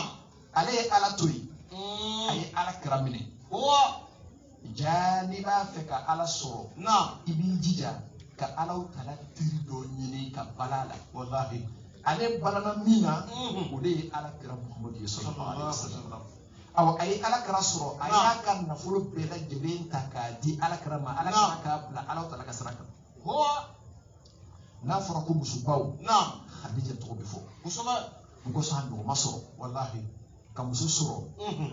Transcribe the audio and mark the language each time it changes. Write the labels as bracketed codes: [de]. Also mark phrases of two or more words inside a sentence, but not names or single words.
[bm] Ale ye Ala to yen. A ye Ala kira minɛ. Wa. Jaa n'i b'a fɛ ka Ala sɔrɔ. Naam. I b'i jija ka Ala tala teri dɔ ɲini ka bala la. Wallahi. Ale balana min na. O de ye Ala kira Muhammadu ye [ar] صلى الله عليه وسلم. [bm] Awa a ye Ala kira sɔrɔ. A y'a ka nafolo bɛɛ lajɛlen ta k'a di Ala kira ma. Ala kira k'a bila Ala tala ka sira kan. Wa. N'a fɔra ko musobaw. Naam. Khadija tɔgɔ bɛ fɔ. Kosɛbɛ. O kosɔn a nɔgɔma sɔrɔ. Wallahi. Ka muso sɔrɔ.